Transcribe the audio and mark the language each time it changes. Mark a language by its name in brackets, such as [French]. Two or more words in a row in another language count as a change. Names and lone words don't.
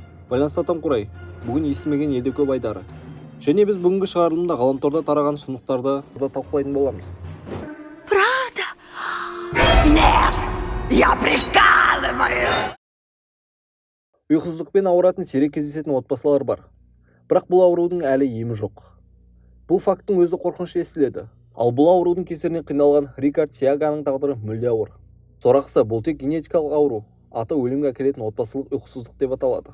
[Kazakh] Байланыстан құрай, бүгін естімеген елде көп айдары. Және біз бүгінгі шығарылымда ғаламторда тараған шындықтарды да талқылайтын боламыз. [Russian] Правда? Нет, я прикалываюсь. [Kazakh] Ұйқысыздықпен ауыратын сирек кездесетін отбасылар бар. Бірақ бұл аурудың әлі емі жоқ. Бұл факттың өзі қорқынышты естіледі. Ал бұл аурудың кесірінен қиналған Рикард Сиаганың тағдыры мүлде ауыр. Сорақысы, бұл тек генетикалық ауру, аты өлімге әкелетін отбасылық ұйқысыздық деп аталады.